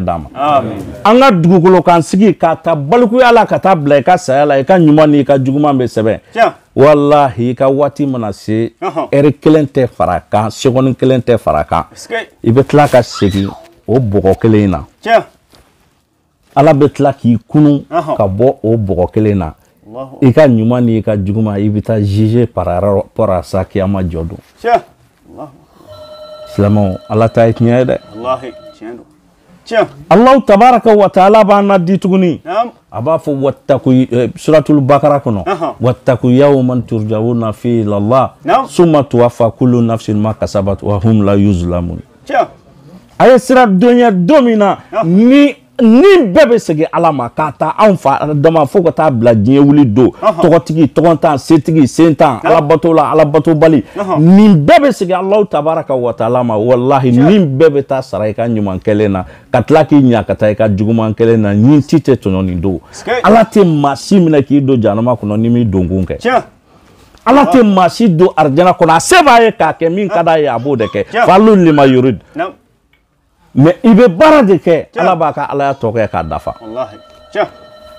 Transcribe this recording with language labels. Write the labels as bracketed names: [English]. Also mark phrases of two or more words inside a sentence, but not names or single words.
[Bambara] d'a ma an ka dugukolo kan sigi ka ta balikuya la ka taa bila i ka saya la i ka ɲuman ni i ka juguman bɛ sɛbɛn wallahi i ka waati mana se heure 1 tɛ fara kan seconde 1 tɛ fara kan i bɛ tila ka segin o bɔgɔ kelen in na ala bɛ tila k'i kunu ka bɔ o bɔgɔ kelen na i ka ɲuman ni i ka juguman i bɛ taa [French] juger par rapport à ça [Bambara] kiyama jɔ don silamɛw ala ta ye tiɲɛ ye dɛ [Arabic] الله تبارك وتعالى [Bambara] b'an nadi tuguni a b'a fɔ [Arabic] واتقوا سورة البقرة [Bambara] kɔnɔ [Arabic] واتقوا يوما ترجعون فيه إلى الله ثم توفى كل نفس ما كسبت وهم لا يظلمون [Bambara] a ye sira don ye don min na ni bɛɛ bɛ segin ala ma k'a ta anw fa dama fo ka taa bila diɲɛ wuli don tɔgɔtigi tɔgɔntan setigi sentan alabato la alabatobali nin bɛɛ bɛ segin [Arabic] الله تبارك وتعالى [Bambara] ma wallahi nin bɛɛ bɛ taa sara i ka ɲuman kelen na ka tila k'i ɲa ka taa i ka juguman kelen na nin ti tɛ tɔɲɔ nin don ala tɛ maa si minɛ k'i don jahanama kɔnɔ ni m'i donkun kɛ ala tɛ maa si don arijana kɔnɔ a se b'a ye k'a kɛ min ka d'a ye a b'o de kɛ [Arabic] فعال لما يريد [Bambara] mais i bɛ baara de kɛ ala b'a ka alaya tɔ kɛ k'a dafa o de